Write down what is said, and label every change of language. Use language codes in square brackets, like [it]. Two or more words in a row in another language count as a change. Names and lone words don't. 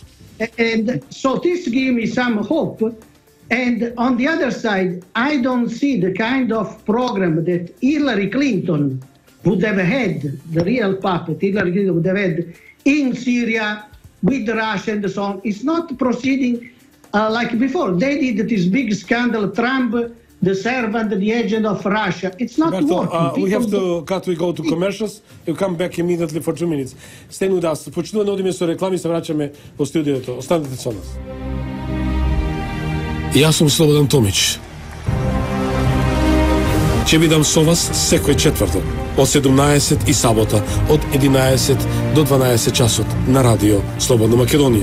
[en] And so this gives me some hope. And on the other side, I don't see the kind of program that Hillary Clinton would have had, the real puppet Hillary Clinton would have had in Syria with Russia and so on. It's not proceeding like before. They did this big scandal, Trump, the servant, the agent of Russia. It's not working. We have to cut, we go to commercials. We'll come back immediately for 2 minutes. Stay with us. [mk] Почнуваме да одиме со реклами, се враќаме во студиото. Останете со нас. Јас сум Слободан Томич. Ќе бидам со вас секој четврток од 17 и сабота од 11 до 12 часот на радио Слободна Македонија.